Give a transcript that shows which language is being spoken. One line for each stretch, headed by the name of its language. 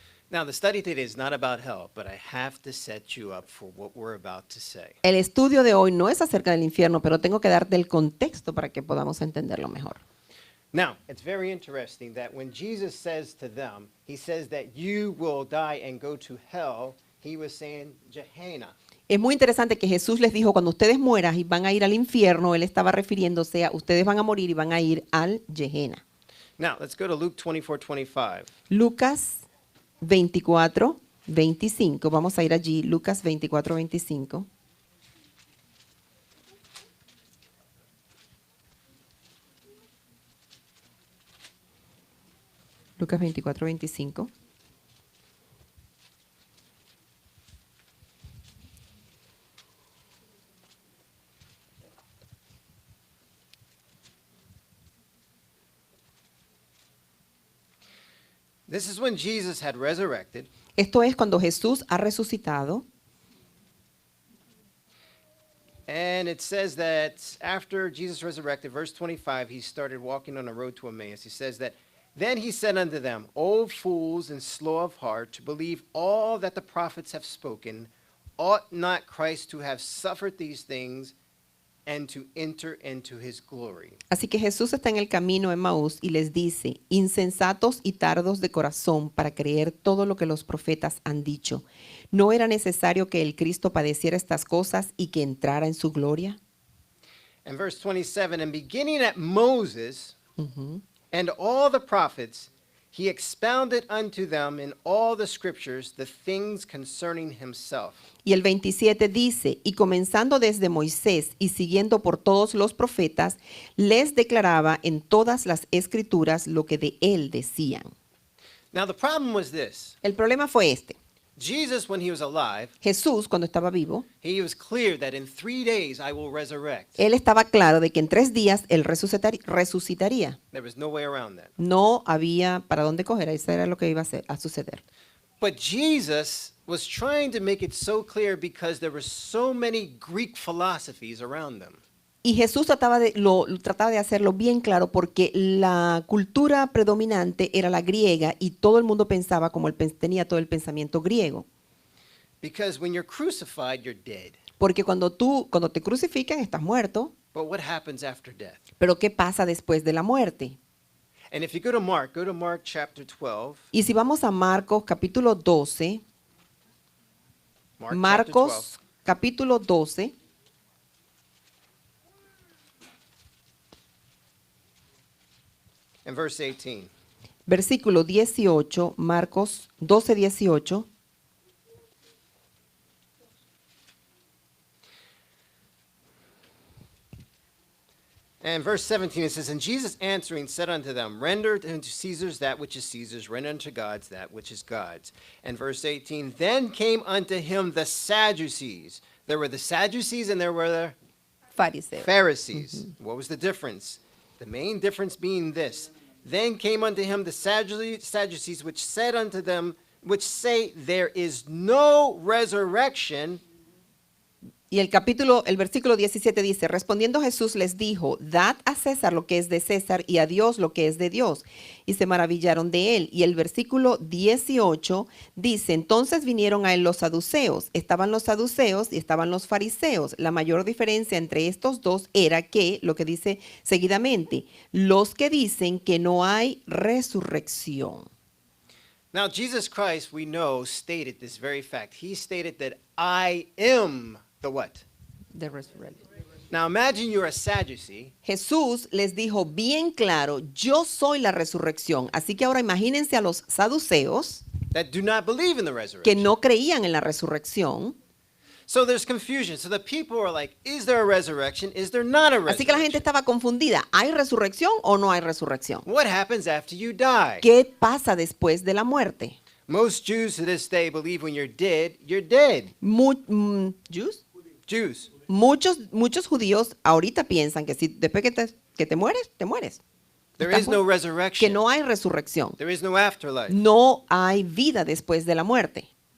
English: Now, the study today is not about hell, but I have to set you up for what we're about to say.
Spanish: El estudio de hoy no es acerca del infierno, pero tengo que darte el contexto para que podamos entenderlo mejor.
English: Now, it's very interesting that when Jesus says to them, he says that you will die and go to hell, he was saying Gehenna.
Spanish: Es muy interesante que Jesús les dijo, cuando ustedes mueran y van a ir al infierno, él estaba refiriéndose a ustedes van a morir y van a ir al Gehenna.
English: Now, let's go to Luke 24:25.
Spanish: Lucas 24, 25. Vamos a ir allí, Lucas 24, 25. Lucas 24, 25.
English: This is when Jesus had resurrected,
Spanish: Esto es cuando Jesús ha resucitado.
English: and it says that after Jesus resurrected, verse 25, he started walking on the road to Emmaus. He says that, then he said unto them, O fools and slow of heart, to believe all that the prophets have spoken, ought not Christ to have suffered these things and to enter into his glory?
Spanish: Así que Jesús está en el camino a Emaús y les dice, insensatos y tardos de corazón para creer todo lo que los profetas han dicho. ¿No era necesario que el Cristo padeciera estas cosas y que entrara en su gloria?
English: And verse 27, and beginning at Moses Ujú. and all the prophets, he expounded unto them in all the scriptures the things concerning himself.
Spanish: Y el 27 dice, y comenzando desde Moisés y siguiendo por todos los profetas, les declaraba en todas las escrituras lo que de él decían.
English: Now the problem was this.
Spanish: El problema fue este.
English: Jesus, when he was alive,
Spanish: Jesús, cuando estaba vivo,
English: he was clear that in 3 days I will resurrect.
Spanish: él estaba claro de que en 3 días él resucitaría.
English: There was no way around that.
Spanish: No había para dónde coger, eso era lo que iba a suceder.
English: But Jesus was trying to make it so clear because there were so many Greek philosophies around them.
Spanish: Y Jesús trataba de hacerlo bien claro porque la cultura predominante era la griega y todo el mundo pensaba como tenía todo el pensamiento griego.
English: Because when you're crucified, you're dead.
Spanish: Porque cuando te crucifican estás muerto,
English: But what happens after death?
Spanish: pero ¿qué pasa después de la muerte?
English: And if you go to Mark chapter 12.
Spanish: Y si vamos a Marcos capítulo 12,
English: Mark chapter 12.
Spanish: Marcos capítulo 12,
English: And verse 18.
Spanish: versículo 18, Marcos 12, 18.
English: And verse 17, it says, And Jesus answering said unto them, Render unto Caesar's that which is Caesar's, render unto God's that which is God's. And verse 18, Then came unto him the Sadducees. There were the Sadducees and there were the
Spanish: Fariseos.
English: Pharisees. What was the difference? The main difference being this. Then came unto him the Sadducees, which said unto them, which say, There is no resurrection.
Spanish: Y el versículo 17 dice, respondiendo Jesús les dijo, dad a César lo que es de César y a Dios lo que es de Dios. Y se maravillaron de él. Y el versículo 18 dice, entonces vinieron a él los saduceos. Estaban los saduceos y estaban los fariseos. La mayor diferencia entre estos dos era que, lo que dice seguidamente, los que dicen que no hay resurrección.
English: Now, Jesus Christ, we know, stated this very fact. He stated that I am the what? The resurrection. Now imagine you're a Sadducee
Spanish: Jesús les dijo bien claro, yo soy la resurrección. Así que ahora imagínense a los saduceos
English: that do not believe in the
Spanish: que
English: resurrection.
Spanish: no creían en la resurrección.
English: So there's confusion. So the people are like, is there a resurrection? Is there not a
Spanish: Así que la gente estaba confundida. ¿Hay resurrección o no hay resurrección?
English: What happens after you die?
Spanish: ¿Qué pasa después de la muerte?
English: Most Jews to this day believe when you're dead, you're dead. ¿Jews? Jews.
Spanish: Muchos judíos ahorita piensan que si después que te mueres, te mueres.
English: There
Spanish: Estás
English: is no
Spanish: muerto. Que
English: resurrection.
Spanish: no hay resurrección.
English: There is no afterlife.
Spanish: No hay vida después de la muerte.